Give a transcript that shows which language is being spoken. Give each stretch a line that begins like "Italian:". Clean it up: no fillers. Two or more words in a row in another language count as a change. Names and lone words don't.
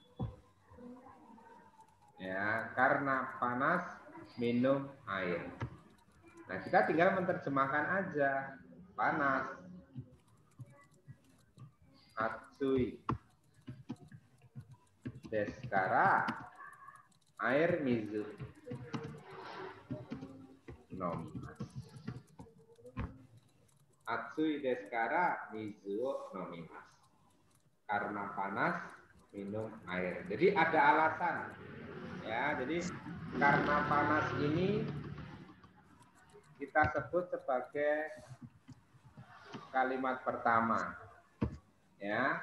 Indonesian: Ya, karena panas minum air. Nah, kita tinggal menerjemahkan aja. Panas. Atsui. Deskara. Air mizu. Nomimasu.
Japanese: 暑いですから水飲みます.
Indonesian: Karena panas minum air. Jadi ada alasan. Ya, jadi karena panas ini kita sebut sebagai kalimat pertama. Ya.